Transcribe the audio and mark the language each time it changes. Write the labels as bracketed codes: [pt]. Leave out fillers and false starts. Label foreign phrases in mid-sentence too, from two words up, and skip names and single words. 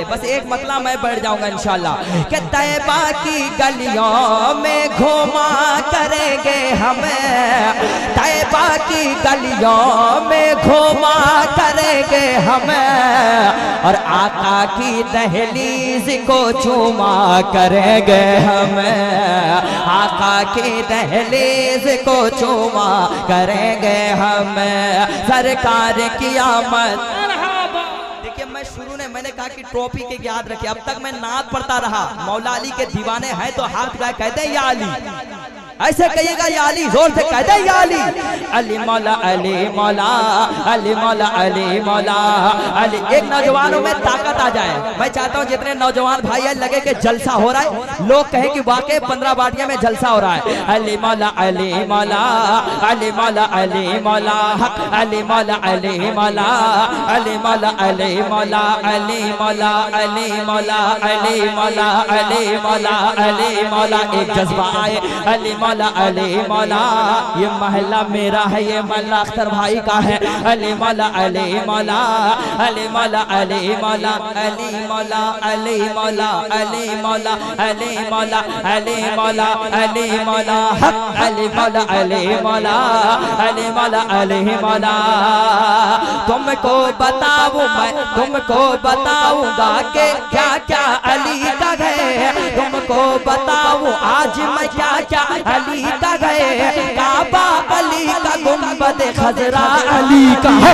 [hi] बस एक मतला मैं बैठ जाऊंगा इंशाल्लाह कि तैबा की गलियों में घूमा करेंगे हम, तैबा की गलियों में घूमा करेंगे हम, और आका की दहलीज को चूमा करेंगे हम, आका की दहलीज को चूमा करेंगे हम। सरकार की आमद। देखिए मैं शुरू में मैंने कहा कि टोपी के याद रखिए, अब तक मैं नात पढ़ता रहा। मौला अली के दीवाने हैं तो हाथ उठा कहते हैं या अली, ऐसे कहिएगा या अली, जोर से कहते हैं या अली। अली मौला अली मौला, अली मौला अली मौला अली। एक नौजवानों में ताकत आ जाए। मैं चाहता हूँ जितने नौजवान भाई है लगे कि जलसा हो रहा है, लोग कहें कि वाकई 15 बाटियां में जलसा हो रहा है। अली मौला अली मौला, अली मौला अली मौला, अली मौला अली मौला, अली मौला अली मौला, अली मौला अली मौला, अली मौला अली मौला, अली मौला। एक जज्बा आए अली मौला अली मौला। ये महल्ला मेरा है, ये महल्ला अख्तर भाई का है। अली मौला अली मौला, अली मौला अली मौला, अली मौला अली मौला, अली मौला अली मौला, अली मौला अली मौला, अली मौला अली मौला, अली मौला अली मौला। तुमको बताऊं मैं, तुमको बताऊंगा कि क्या क्या अली का है, तुमको बताऊं आज मैं क्या क्या अली का गए। काबा अली का, गुंबद खजरा अली का है।